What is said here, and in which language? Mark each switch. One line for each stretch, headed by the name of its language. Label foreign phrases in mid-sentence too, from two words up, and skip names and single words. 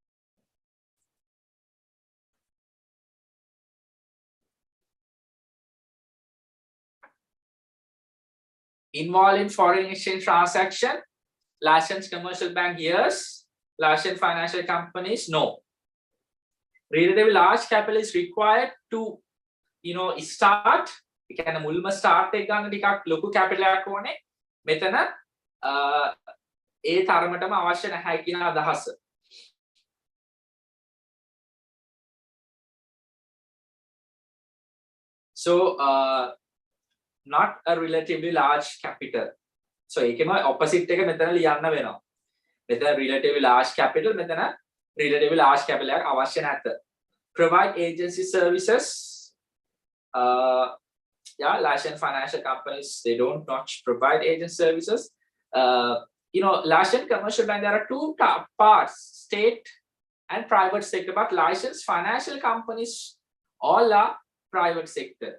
English: Involved in foreign exchange transaction, licensed commercial bank, yes. Licensed financial companies, no. Relatively large capital is required to, start. You can
Sinhala: mulma start එක ගන්න ටිකක් ලොකු capital එකක් ඕනේ. මෙතන ඒ තරමටම අවශ්‍ය නැහැ කියන අදහස.
English: So not a relatively large capital.
Sinhala: So ඒකෙම opposite එක මෙතන ලියන්න වෙනවා. මෙතන
English: relatively large capital,
Sinhala: මෙතන
English: relatively large capital
Sinhala: එකක් අවශ්‍ය නැත.
English: Provide agency services. Yeah, licensed financial companies, they don't not provide agent services. Licensed commercial bank, there are two parts, state and private sector, but licensed financial companies all are private sector.